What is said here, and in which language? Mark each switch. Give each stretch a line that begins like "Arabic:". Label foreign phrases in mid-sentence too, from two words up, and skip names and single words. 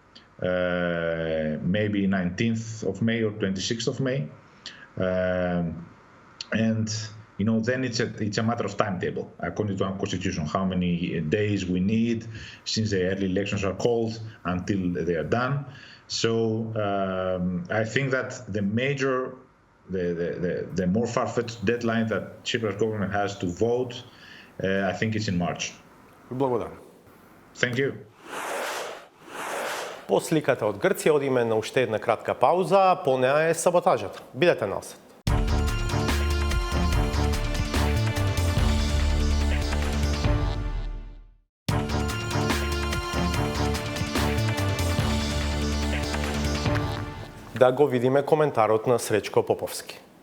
English: Maybe 19th of May or 26th of May, and then it's a matter of timetable according to our constitution, how many days we need since the early elections are called until they are done. So I think that the more far-fetched deadline that Tsipras government has to vote, I think it's in March.
Macedonian: Благодарам.
English: Thank you.
Macedonian: По сликата од Грција одиме на уште една кратка пауза, по неа е саботажата. Бидете насет. Да го видиме коментарот на Сречко Поповски.